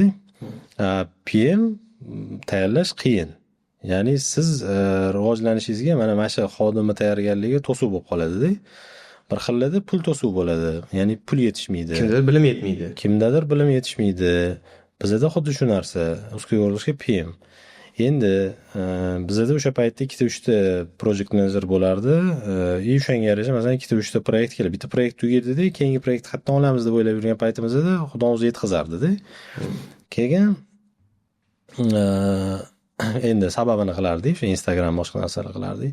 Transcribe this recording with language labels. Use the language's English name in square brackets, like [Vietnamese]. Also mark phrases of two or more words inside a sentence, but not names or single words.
[Uzbek] PM tayyorlash qiyin. Ya'ni siz rivojlanishingizga mana shu xodimni tayyorgarligi to'suv bo'lib qoladi-da. Bir xillada pul to'suv bo'ladi. Ya'ni pul yetishmaydi. Kimdadir bilim yetmaydi. Kimdadir bilim yetishmaydi. Bizada xuddi shu narsa. [Russian] Узкий горлышко PM. [Uzbek] Endi bizada o'sha paytda 2-3 ta [English] project manager [Uzbek] bo'lardi. O'shanga yarasha masalan 2-3 ta proyekt kelib, bitta proyekt tugaydi-da, keyingi proyekt qatdan olamiz deb o'ylab yurgan paytimizda Xudo o'zi yetkazardi-da. Keyin endi sababini qilardik, o'sha Instagram boshqa narsalar qilardik.